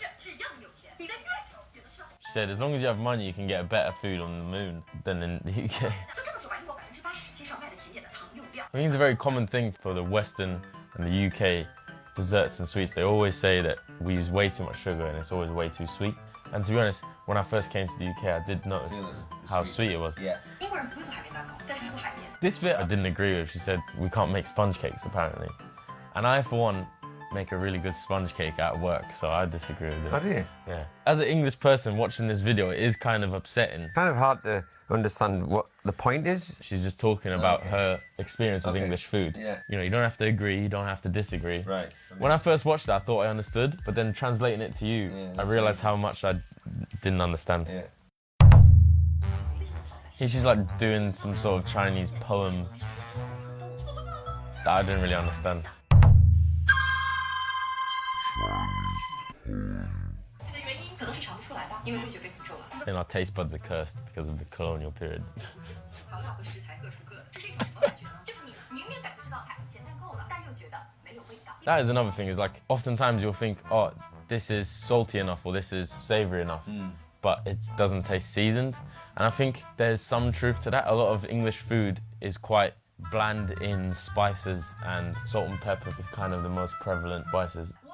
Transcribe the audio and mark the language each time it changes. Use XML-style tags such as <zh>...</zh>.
<en>She said, as long as you have money, you can get a better food on the moon than in the UK.</en> <zh>就这么说吧，英国80%街上卖的甜点的糖用量。</zh> <en>I think it's a very common thing for the Western and the UK desserts and sweets. They always say that we use way too much sugar and it's always way too sweet. And to be honest, when I first came to the UK, I did notice how sweet it was. Yeah.</en> <zh>英国人不会做海绵蛋糕，但是会做海绵。</zh> <en>This bit I didn't agree with. She said we can't make sponge cakes apparently. And I, for one, make a really good sponge cake at work, so I disagree with this. Oh, do you? Yeah. As an English person watching this video, it is kind of upsetting. Kind of hard to understand what the point is. She's just talking about her experience with English food. Yeah. You know, you don't have to agree, you don't have to disagree. Right. When I first watched it, I thought I understood, but then translating it to you, Yeah, I that's realized how much I didn't understand. Yeah. Here she's like doing some sort of Chinese poem that I didn't really understand.</en> <zh>它的原因可能是尝不出来吧，因为味觉被诅咒了。</zh> <en>Saying our taste buds are cursed because of the colonial period.</en> <zh>调料和食材各出各的，这是一种什么感觉呢？就是你明明感觉知道它咸淡够了，但又觉得没有味道。</zh> <en>That is another thing, is like oftentimes you'll think, oh, this is salty enough or this is savory enough, but it doesn't taste seasoned. And I think there's some truth to that. A lot of English food is quite bland in spices, and salt and pepper is kind of the most prevalent spices.</en>